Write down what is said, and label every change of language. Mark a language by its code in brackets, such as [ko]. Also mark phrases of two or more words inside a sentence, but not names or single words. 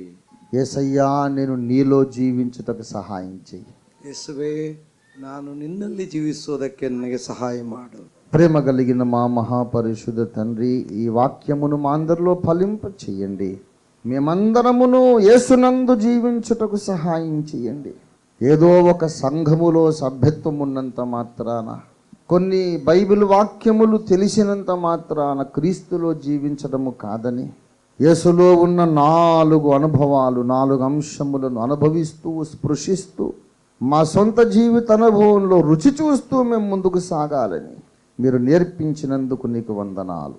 [te] యేసయ్యా, నేను నీలో జీవించుటకు సహాయం చెయ్యి. [kn] ಯೇಸುವೇ, ನಾನು ನಿನ್ನಲ್ಲಿ ಜೀವಿಸುವುದಕ್ಕೆ ನನಗೆ ಸಹಾಯ ಮಾಡು. [te] ప్రేమ కలిగిన మా మహాపరిశుద్ధ తండ్రి, ఈ వాక్యమును మా అందరిలో ఫలింప చెయ్యండి. మేమందరమును యేసునందు జీవించుటకు సహాయం చెయ్యండి. ఏదో ఒక సంఘములో సభ్యత్వం ఉన్నంత మాత్రాన, కొన్ని బైబిల్ వాక్యములు తెలిసినంత మాత్రాన క్రీస్తులో జీవించడము కాదని, యేసులో ఉన్న 4 అనుభవాలు, 4 అంశములను అనుభవిస్తూ స్పృశిస్తూ మా సొంత జీవిత అనుభవంలో రుచి చూస్తూ మేము ముందుకు సాగాలని మీరు నేర్పించినందుకు నీకు వందనాలు.